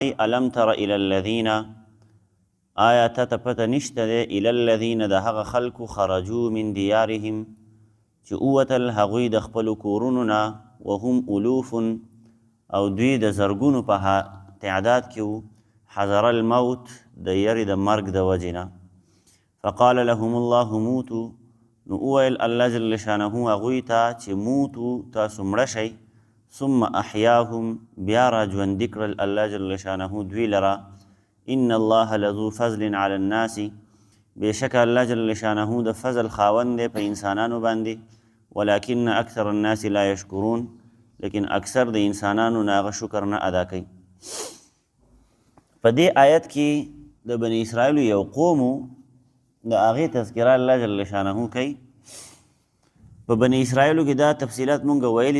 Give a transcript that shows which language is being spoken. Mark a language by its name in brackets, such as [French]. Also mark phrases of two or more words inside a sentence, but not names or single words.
[Arabic] الم تر الى الذین [Pashto] آیا ته پته نشته دی [Arabic] الى الذین [Pashto] د هغه خلکو [Arabic] خرجوا من دیارهم [Pashto] چې ووتل هغوی د خپلو کورونو نه وهم الوف او دوی د زرګونو په تعداد کې وو [Arabic] حذر الموت [Pashto] د یرې د مرګ د وجې نه فقال [Arabic] لهم الله موتو [Pashto] نو وویل الله جل شانه هغوی ته چې موتو تاسو مړه شئ [Arabic] ثم احیاهم [Pashto] بیا را ژوندي کړل الله جل شانه دوی لره [Arabic] ان الله لذو فضل علی الناس [Pashto] بېشکه الله جل شانه د فضل خاوند دی په انسانانو باندې [Arabic] ولکن اکثر الناس لا یشکرون [Pashto] لیکن اکثر د انسانانو نه هغه شکر نه ادا کوي په دې آیت کې د بني اسرائیلو یو قوم د هغې تذکره الله جل شانه کوي په بني اسرائیلو کې دا تفصیلات مونږ ویلي